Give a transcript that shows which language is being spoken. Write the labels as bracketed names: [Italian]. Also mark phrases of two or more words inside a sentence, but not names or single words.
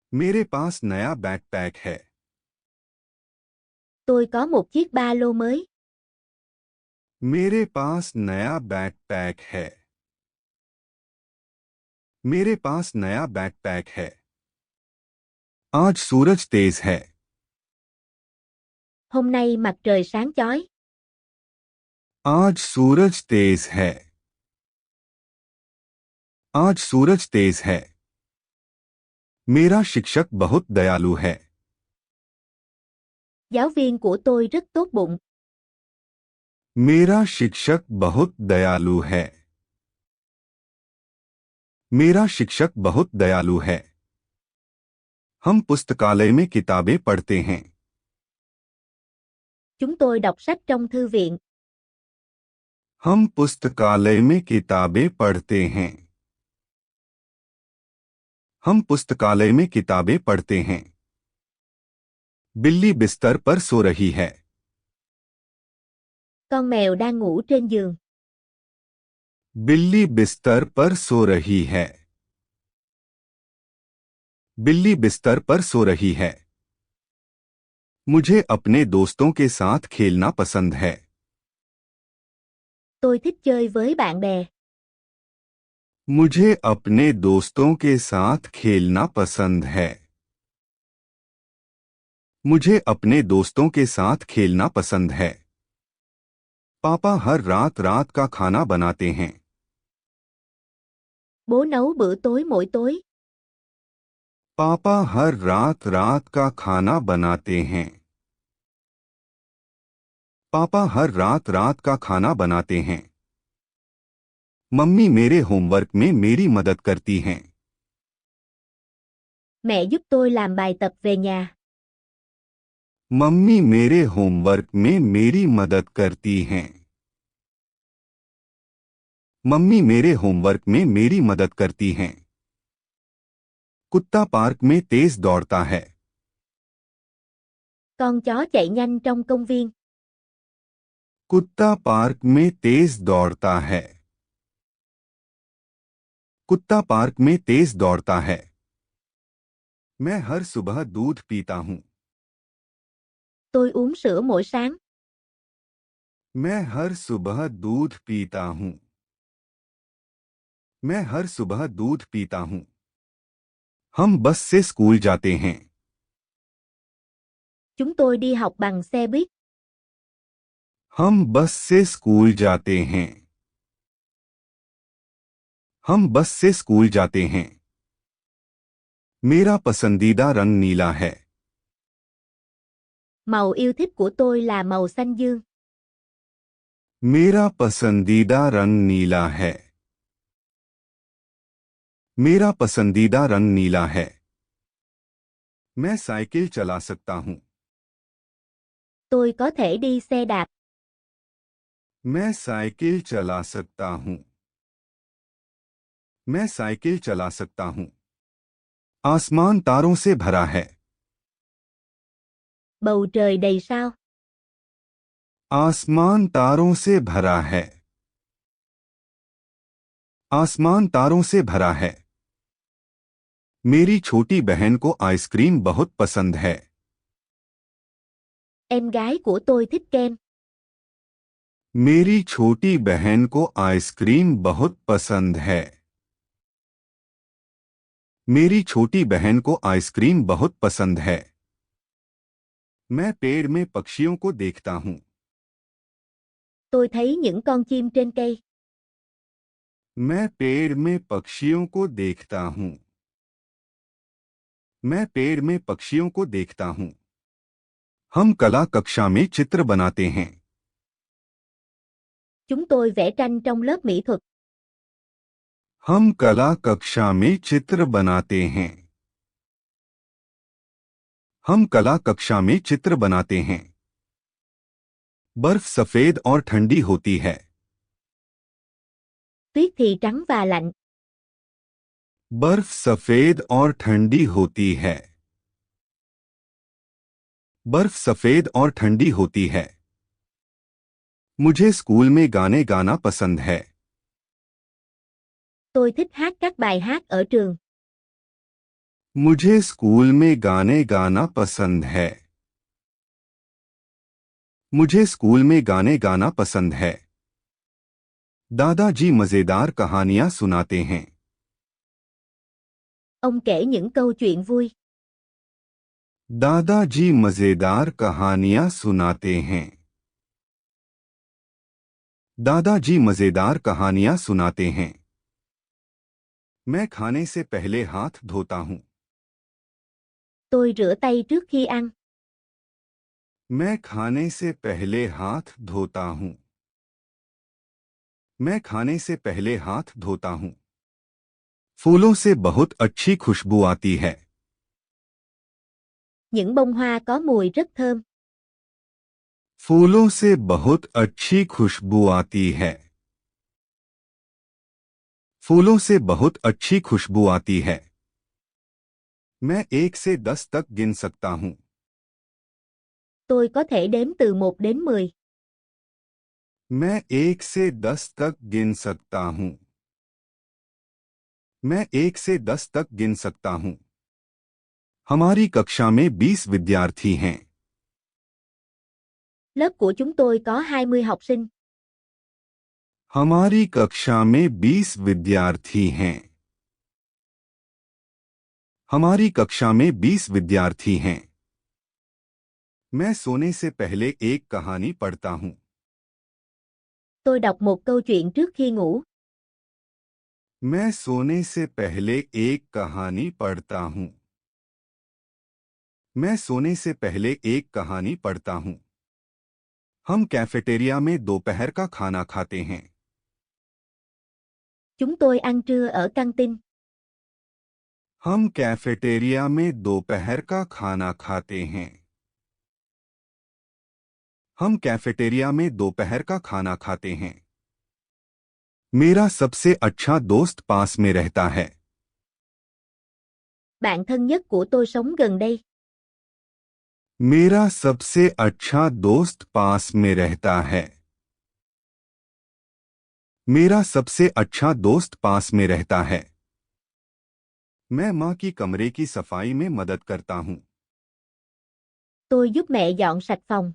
[Hindi] मेरे पास नया बैकपैक है। [Vietnamese] Tôi có một chiếc ba lô mới. [Hindi] मेरे पास नया बैकपैक है। मेरे पास नया बैकपैक है। आज सूरज तेज है। [Vietnamese] Hôm nay mặt trời sáng chói. [Hindi] आज सूरज तेज है। आज सूरज तेज है। मेरा शिक्षक बहुत दयालु है। [Vietnamese] Giáo viên của tôi rất tốt bụng. [Hindi] मेरा शिक्षक बहुत दयालु है। मेरा शिक्षक बहुत दयालु है। हम पुस्तकालय में किताबें पढ़ते हैं। [Vietnamese] Chúng tôi đọc sách trong thư viện. [Hindi] हम पुस्तकालय में किताबें पढ़ते हैं। हम पुस्तकालय में किताबें पढ़ते हैं। बिल्ली बिस्तर पर सो रही है। [Vietnamese] Con mèo đang ngủ trên giường. [Hindi] बिल्ली बिस्तर पर सो रही है। बिल्ली बिस्तर पर सो रही है। मुझे अपने दोस्तों के साथ खेलना पसंद है। [Vietnamese] Tôi thích chơi với bạn bè. [Hindi] मुझे अपने दोस्तों के साथ खेलना पसंद है। मुझे अपने दोस्तों के साथ खेलना पसंद है। पापा हर रात रात का खाना बनाते हैं। [Vietnamese] Bố nấu bữa tối mỗi tối. [Hindi] पापा हर रात रात का खाना बनाते हैं। पापा हर रात रात का खाना बनाते हैं। मम्मी मेरे होमवर्क में मेरी मदद करती हैं। [Vietnamese] Mẹ giúp tôi làm bài tập về nhà. [Hindi] मम्मी मेरे होमवर्क में मेरी मदद करती हैं। मम्मी मेरे होमवर्क में मेरी मदद करती हैं। कुत्ता पार्क में तेज दौड़ता है। [Vietnamese] Con chó chạy nhanh trong công viên. [Hindi] कुत्ता पार्क में तेज दौड़ता है। कुत्ता पार्क में तेज दौड़ता है। मैं हर सुबह दूध पीता हूं। [Vietnamese] Tôi uống sữa mỗi sáng. [Hindi] मैं हर सुबह दूध पीता हूं। मैं हर सुबह दूध पीता हूं। हम बस से स्कूल जाते हैं। [Vietnamese] Chúng tôi đi học bằng xe buýt. [Hindi] हम बस से स्कूल जाते हैं। हम बस से स्कूल जाते हैं। मेरा पसंदीदा रंग नीला है। [Vietnamese] Màu yêu thích của tôi là màu xanh dương. [Hindi] मेरा पसंदीदा रंग नीला है। मेरा पसंदीदा रंग नीला है। मैं साइकिल चला सकता हूं। [Vietnamese] Tôi có thể đi xe đạp. [Hindi] मैं साइकिल चला सकता हूं। मैं साइकिल चला सकता हूं। आसमान तारों से भरा है। [Vietnamese] Bầu trời đầy sao. [Hindi] आसमान तारों से भरा है। आसमान तारों से भरा है। मेरी छोटी बहन को आइसक्रीम बहुत पसंद है। [Vietnamese] Em gái của tôi thích kem. [Hindi] मेरी छोटी बहन को आइसक्रीम बहुत पसंद है। मेरी छोटी बहन को आइसक्रीम बहुत पसंद है। मैं पेड़ में पक्षियों को देखता हूं। [Vietnamese] Tôi thấy những con chim trên cây. [Hindi] मैं पेड़ में पक्षियों को देखता हूं। मैं पेड़ में पक्षियों को देखता हूं। हम कला कक्षा में चित्र बनाते हैं। [Vietnamese] Chúng tôi vẽ tranh trong lớp mỹ thuật. [Hindi] हम कला कक्षा में चित्र बनाते हैं। हम कला कक्षा में चित्र बनाते हैं। बर्फ सफेद और ठंडी होती है। [Vietnamese] Tuyết thì trắng và lạnh. [Hindi] बर्फ सफेद और ठंडी होती है। बर्फ सफेद और ठंडी होती है। मुझे स्कूल में गाने गाना पसंद है। [Vietnamese] Tôi thích hát các bài hát ở trường. [Hindi] मुझे स्कूल में गाने गाना पसंद है। मुझे स्कूल में गाने गाना पसंद है। दादाजी मजेदार कहानियां सुनाते हैं। [Vietnamese] Ông kể những câu chuyện vui. [Hindi] दादाजी मजेदार कहानियां सुनाते हैं। दादाजी मजेदार कहानियां सुनाते हैं। मैं खाने से पहले हाथ धोता हूं। [Vietnamese] Tôi rửa tay trước khi ăn. [Hindi] मैं खाने से पहले हाथ धोता हूं। मैं खाने से पहले हाथ धोता हूं। फूलों से बहुत अच्छी खुशबू आती है। [Vietnamese] Những bông hoa có mùi rất thơm. [Hindi] फूलों से बहुत अच्छी खुशबू आती है। फूलों से बहुत अच्छी खुशबू आती है। मैं 1 से 10 तक गिन सकता हूं। [Vietnamese] Tôi có thể đếm từ 1 đến 10. [Hindi] मैं 1 से 10 तक गिन सकता हूं। मैं 1 से 10 तक गिन सकता हूं। हमारी कक्षा में 20 विद्यार्थी हैं। [Vietnamese] Lớp của chúng tôi có 20 học sinh. [Hindi] हमारी कक्षा में 20 विद्यार्थी हैं। हमारी कक्षा में 20 विद्यार्थी हैं। मैं सोने से पहले एक कहानी पढ़ता हूं। [Vietnamese] Tôi đọc một câu chuyện trước khi ngủ. [Hindi] मैं सोने से पहले एक कहानी पढ़ता हूं। मैं सोने से पहले एक कहानी पढ़ता हूं। हम कैफेटेरिया में दोपहर का खाना खाते हैं। [Vietnamese] Chúng tôi ăn trưa ở căng tin. [Hindi] हम कैफेटेरिया में दोपहर का खाना खाते हैं। हम कैफेटेरिया में दोपहर का खाना खाते हैं। मेरा सबसे अच्छा दोस्त पास में रहता है। [Vietnamese] Bạn thân nhất của tôi sống gần đây. [Hindi] मेरा सबसे अच्छा दोस्त पास में रहता है। मेरा सबसे अच्छा दोस्त पास में रहता है। मैं माँ की कमरे की सफाई में मदद करता हूँ। [Vietnamese] Tôi giúp mẹ dọn sạch phòng.